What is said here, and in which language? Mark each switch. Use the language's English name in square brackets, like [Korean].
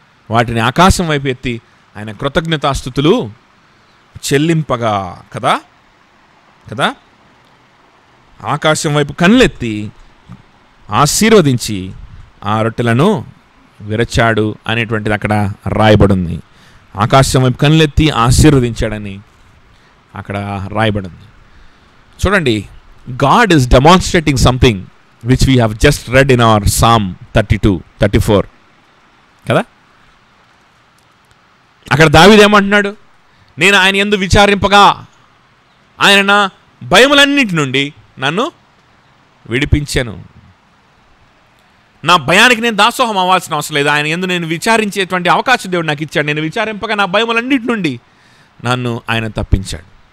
[Telugu] వాటిని ఆకాశం వైపు ఎత్తి ఆయన కృతజ్ఞతాస్తుతులు చెల్లింపగా కదా ఆకాశం వైపు కళ్ళెత్తి ఆశీర్వదించి ఆ రొట్టెలను విరచాడు అనేటువంటిది అక్కడ రాయబడింది. ఆకాశం వైపు కళ్ళెత్తి ఆశీర్వదించాడని అక్కడ రాయబడింది. [English] చూడండి, God is demonstrating something which we have just read in our Psalm 32-34 కదా. [Telugu] అక్కడ దావీదు ఏమంటున్నాడు? నేను ఆయన యందు విచారింపగా ఆయన నా భయములన్నిటి నుండి నన్ను విడిపించాను. నా భయానికి నేను దాసోహం అవ్వాల్సిన అవసరం లేదు. ఆయన యందు నేను విచారించేటువంటి అవకాశం దేవుడు నాకు ఇచ్చాడు. నేను విచారింపగా నా భయములన్నిటి నుండి నన్ను ఆయన తప్పించాడు.